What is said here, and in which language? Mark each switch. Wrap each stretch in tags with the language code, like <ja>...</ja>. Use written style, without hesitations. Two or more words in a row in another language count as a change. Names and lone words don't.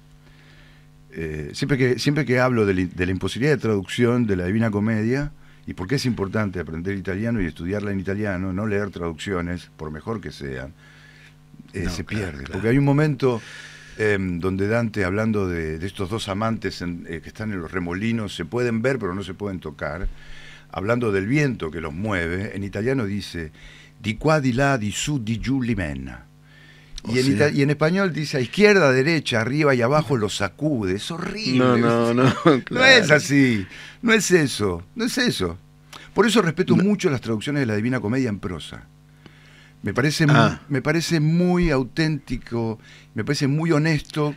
<es>Siempre que hablo de la imposibilidad de traducción de la Divina Comedia, y por qué es importante aprender italiano y estudiarla en italiano, no leer traducciones, por mejor que sean, se pierde. Claro. Porque hay un momento donde Dante, hablando de estos 2 amantes que están en los remolinos, se pueden ver pero no se pueden tocar, hablando del viento que los mueve, en italiano dice</es> <it>di qua, di là, di su, di giù, limena.</it> <es>Y en español dice a izquierda, a derecha, arriba y abajo lo sacude. Es horrible. No. Claro. No es así. No es eso. Por eso respeto mucho las traducciones de la Divina Comedia en prosa. Me parece muy auténtico, me parece muy honesto.</es>